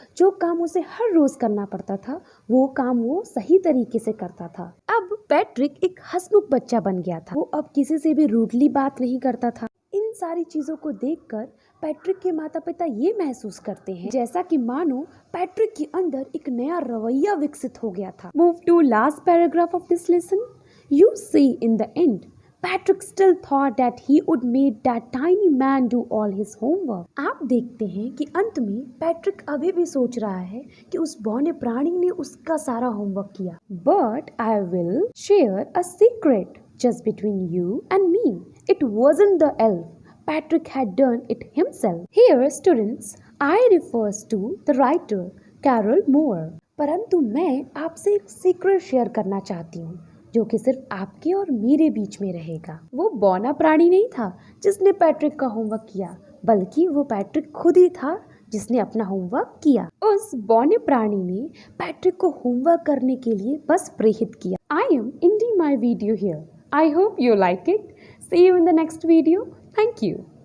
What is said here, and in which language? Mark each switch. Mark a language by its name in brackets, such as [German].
[Hindi] जो काम उसे हर रोज करना पड़ता था वो काम वो सही तरीके से करता था। अब पैट्रिक एक हंसमुख बच्चा बन गया था। वो अब किसी से भी रूडली बात नहीं करता था। इन सारी चीजों को देखकर पैट्रिक के माता पिता ये महसूस करते हैं जैसा कि मानो पैट्रिक के अंदर एक नया रवैया विकसित हो गया था। [English] Move to last paragraph of this lesson. You see, in the end, Patrick still thought that he would make that tiny man do all his homework. [Hindi] आप देखते हैं कि अंत में पैट्रिक अभी भी सोच रहा है कि उस बौने प्राणी ने उसका सारा होमवर्क किया। [English] But I will share a secret just between you and me. It wasn't the elf. Patrick had done it himself. Here, students, I refers to the writer Carol Moore. [Hindi] परंतु मैं आपसे एक सीक्रेट शेयर करना चाहती हूँ जो कि सिर्फ आपके और मेरे बीच में रहेगा। वो बौना प्राणी नहीं था जिसने पैट्रिक का होमवर्क किया, बल्कि वो पैट्रिक खुद ही था जिसने अपना होमवर्क किया। उस बौने प्राणी ने पैट्रिक को होमवर्क करने के लिए बस प्रेरित किया। [English] I am ending my video here. I hope you like it. See you in the next video. Thank you.